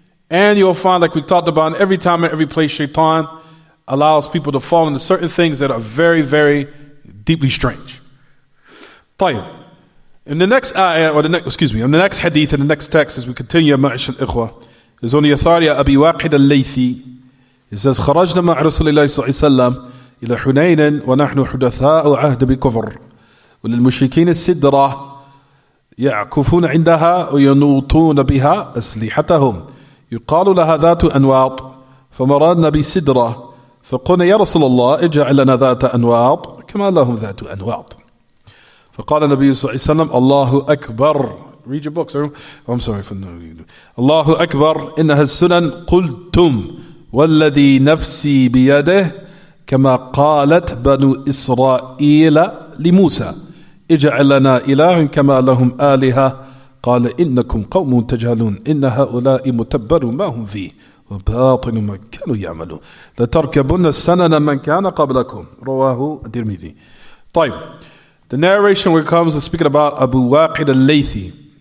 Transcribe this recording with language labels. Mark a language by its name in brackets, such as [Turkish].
[English] And you'll find, like we talked about, every time and every place, shaitan allows people to fall into certain things that are very, very deeply strange. [Arabic] طيب. [English] In the next ayah, or in the next hadith, in the next text, as we continue, ma'ash al-ikhwa, is on the authority of Abi Waqid al-Laythi. It says, [Arabic] خرجنا مع رسول الله صلى الله عليه وسلم إلى حنين ونحن حدثاء عهد بكفر وللمشركين السدرة يعكفون عندها وينوطون بها أسلحتهم يقال لها ذات أنواط فمررنا بسدرة فقلنا يا رسول الله اجعل لنا ذات أنواط كما لهم ذات أنواط فقال النبي صلى الله عليه وسلم الله أكبر. [English] Read your books. I'm sorry for no. [Arabic] الله أكبر إنها السنن قلتم والذي نفسي بيده كما قالت بنو إسرائيل لموسى اجعل لنا إله كما لهم آلهة قال إنكم قوم تجهلون إن هؤلاء متبر ما هم فيه وباطل ما كانوا يعملون لتركبن سنن من كان قبلكم رواه الترمذي. طيب. [English] The narration where it comes to speaking about Abu Waqid al-Laythi.